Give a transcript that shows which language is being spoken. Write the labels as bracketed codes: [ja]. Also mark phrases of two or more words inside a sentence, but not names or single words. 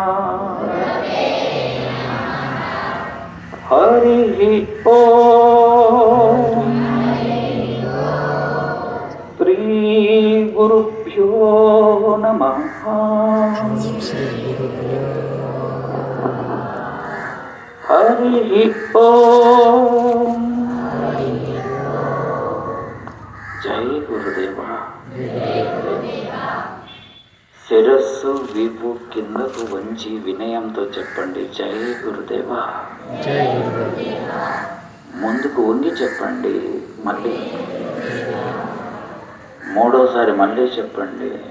[sa] हरिः ओम श्री गुरुभ्यो नमः। हरिः ओम। [hi] जय गुरुदेवा। [te] శిరస్సు వీపు కిందకు వంచి వినయంతో చెప్పండి, [hi] जय गुरुदेवा. जय गुरुदेवा. [te] ముందుకు వంగి చెప్పండి, మళ్ళీ మూడోసారి మళ్ళీ చెప్పండి.